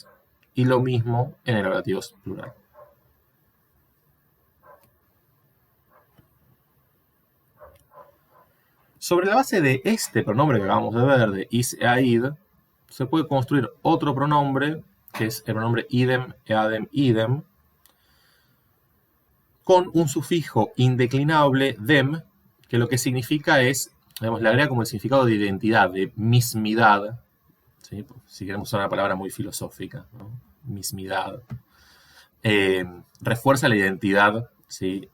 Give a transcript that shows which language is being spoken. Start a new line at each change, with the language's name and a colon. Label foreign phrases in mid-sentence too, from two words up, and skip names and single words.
Spanish: Y lo mismo en el relativo plural. Sobre la base de este pronombre que acabamos de ver, de
Latin: is, eaid,
Spanish: se puede construir otro pronombre, que es el pronombre
Latin: idem, eadem, idem,
Spanish: con un sufijo indeclinable, dem, que lo que significa es, digamos, le agrega como el significado de identidad, de mismidad, ¿sí? Si queremos usar una palabra muy filosófica, ¿no? Mismidad. Refuerza la identidad, ¿sí?